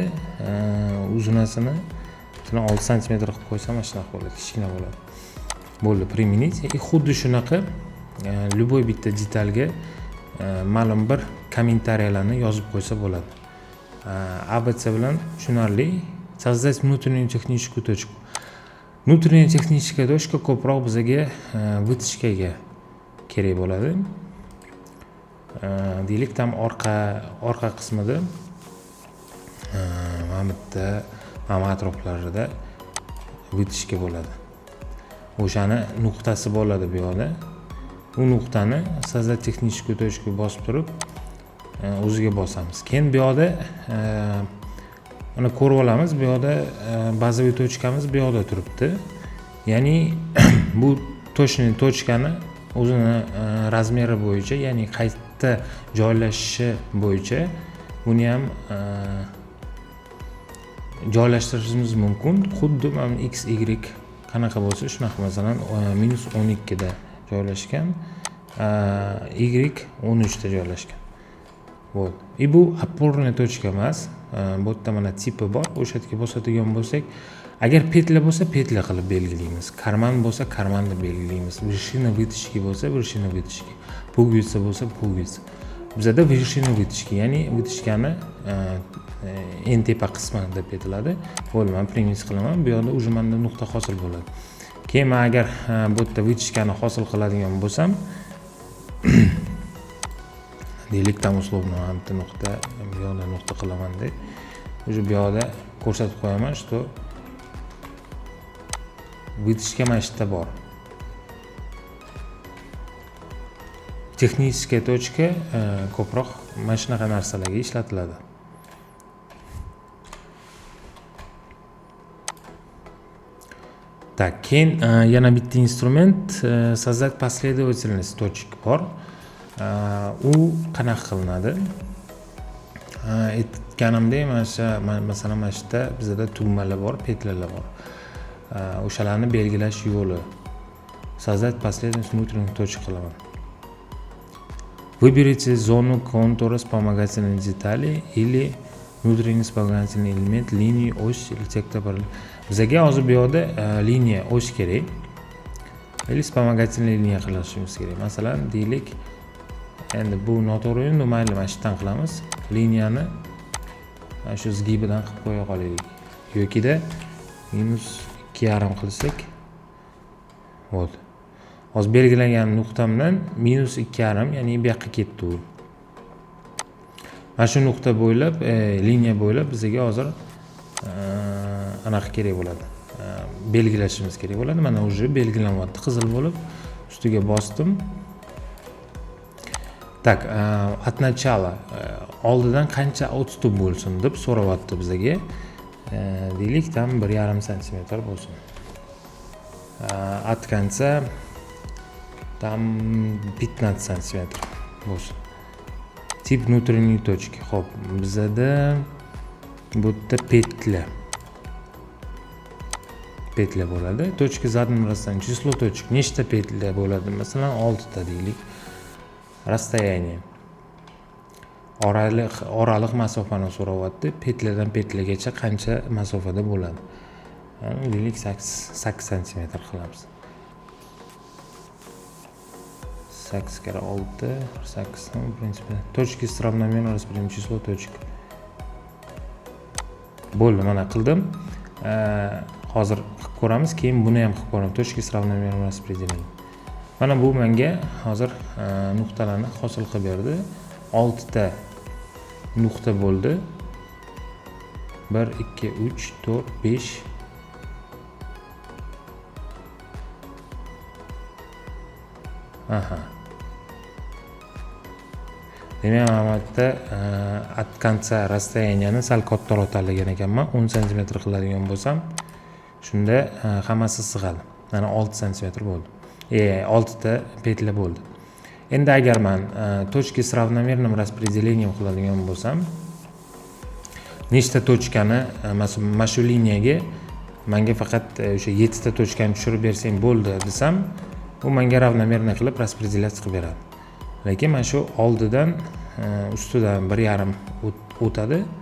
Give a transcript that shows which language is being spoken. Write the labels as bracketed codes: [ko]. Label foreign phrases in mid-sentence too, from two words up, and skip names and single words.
[uz] Uzunasini 6 sm qilib qo'ysam, mana shunaqa bo'ladi, kichkina bo'ladi. Bo'ldi, применить. Xuddi shunaqa любой bitta detalga ma'lum bir kommentariyalarni yozib qo'ysa bo'ladi. ABC bilan tushunarli. [ru] Создать внутреннюю техническую точку. Внутренняя техническая точка [uz] ko'proq bizga вытяжкаga kerak bo'ladi. Deylik, tam orqa qismida mana bu atroflarida вытяжка bo'ladi. O'shani nuqtasi bo'ladi bu yerda. U nuqtani [ru] создать техническую точку [uz] bosib turib o'ziga bosamiz. Keyin bu yerda uni ko'rib olamiz. Bu yerda bazaviy tochkamiz bu yerda turibdi. Ya'ni bu точный tochkani o'zini razmeri bo'yicha, ya'ni qayerda joylashishi bo'yicha buni ham joylashtirishimiz mumkin. Xuddi mana X, Y qanaqa bo'lsa shunaqa, masalan -12 da joylashgan, y 13 da joylashgan. [ru] Вот. И bu опорная точка emas. [uz] Bu yerda mana tipi bor. O'sha yerga bosadigan bo'lsak, agar petla bo'lsa petla qilib belgilaymiz. Karman bo'lsa karman deb belgilaymiz. [ru] Вершина вытяжки bo'lsa вершина вытяжки. Пуговица bo'lsa пуговица. Bizda вершина вытяжки, [uz] ya'ni вытяжкani eng tepa qismi deb aytiladi. Bo'ldi, men premis qilaman. Bu yerda уже menda nuqta hosil bo'ladi. Keyin men agar bu yerda вытяжкani hosil qiladigan bo'lsam, deylik tam условно bitta nuqta, bu yoqda nuqta qilaman deb. Уже bu yoqda ko'rsatib qo'yaman, [ru] что вытяжка [uz] mana shu yerda bor. Texniskiy точка ko'proq mana shunaqa narsalarga ishlatiladi. Так, keyin yana bitta instrument [ru] создать последовательность точек [uz] bor. U qanaqa qilinadi? Aytganimdek, masalan mana shu yerda bizda tugmalar bor, petlalar bor. O'shalarni belgilash yo'li. [ru] Создать последовательность внутренних точек qilaman. Выберите зону контура вспомогательной детали или внутренний вспомогательный элемент, линию, ось или сектор. [uz] Bizga hozir bu yoqda liniya, os kerak. [ru] Или вспомогательный [uz] liniya qilishimiz kerak. Masalan, deylik, endi bu noto'g'ri endi mayli mana shu yerdan qilamiz. Liniyani mana shu zgibidan qilib qo'ya qolaylik. Yokida -2,5 qilsak, bo'ldi. Hozir belgilangan nuqtamdan -2,5, ya'ni bu yoqqa ketdi u. Mana shu nuqta bo'ylab, liniya bo'ylab bizga hozir anaqa kerak bo'ladi. Belgilashimiz kerak bo'ladi. Mana уже belgilanyapti qizil bo'lib, ustiga bosdim. [ru] Так, от начала [uz] oldidan qancha odstup bo'lsin deb so'rayapti bizga. Deylik, tam 1,5 sm bo'lsin. [ru] От конца там 15 см bo'lsin. Tip внутренней точки. [uz] Xo'p, bizda bu yerda petla bo'ladi. [ru] Точка задним расстоянием. Число точек. [uz] Nechta petla bo'ladi? Masalan, 6 ta deylik. [ru] Расстояние. [uz] Oraliq masofani so'rayapti. Petladan petlagacha qancha masofada bo'ladi? Deylik 8 sm qilamiz. 8 kere 6, 8, [ru] в принципе. Точки с равномерно распределены, число точек. [uz] Bo'ldi, mana qildim. Hozir qilib ko'ramiz, keyin buni ham qilib ko'ramiz. [ru] Точки с равномерно распределены. [uz] Mana bu menga hozir nuqtalarni hosil qilib berdi. 6 ta nuqta bo'ldi. 1, 2, 3, 4, 5. Aha. Demak, mana bu yerda [ru] от конца расстоянияni [uz] sal kattaroq tanlagan ekanman. 10 sm qiladigan bo'lsam, shunda hammasi sig'adi. Mana 6 sm bo'ldi. 6 ta petla bo'ldi. Endi agar men [ru] точки с равномерным распределением [uz] qiladigan bo'lsam, nechta точкani mana shu liniyaga menga faqat o'sha 7 ta точкani tushirib bersang bo'ldi desam, u menga ravnomerno qilib распределять qilib beradi. Lekin mana shu oldidan ustidan 1,5 o'tadi.